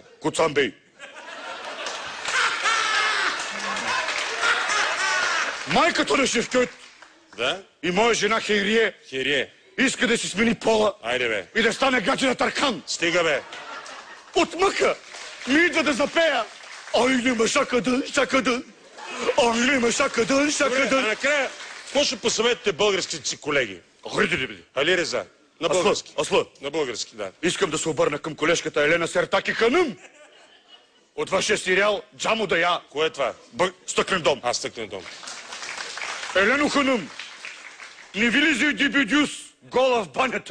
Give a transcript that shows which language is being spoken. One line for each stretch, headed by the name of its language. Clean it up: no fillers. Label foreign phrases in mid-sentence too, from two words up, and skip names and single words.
Bulgarian: Коцанбей. Майката на Шевкет Да? и моя жена Хайрие Хирие. иска да си смени пола. Айде, бе. И да стане гадже на Таркан. Стига, бе. От мъка ми идва да запея
Turkish: Aynı şakadın şakadın. Aynı şakadın şakadın.
Bulgarian: А накрая, какво ще посъветвате българските си колеги? Хайде ли бе? Али Реза? На български. Аслан. На български, да. Искам да се обърна към колежката Елена Сертаки Ханъм. От вашия сериал Джамо да я. Кое е това? Стъклен дом. Стъклен дом. Елено Ханъм, не ви ли за дибидюс гола в банята?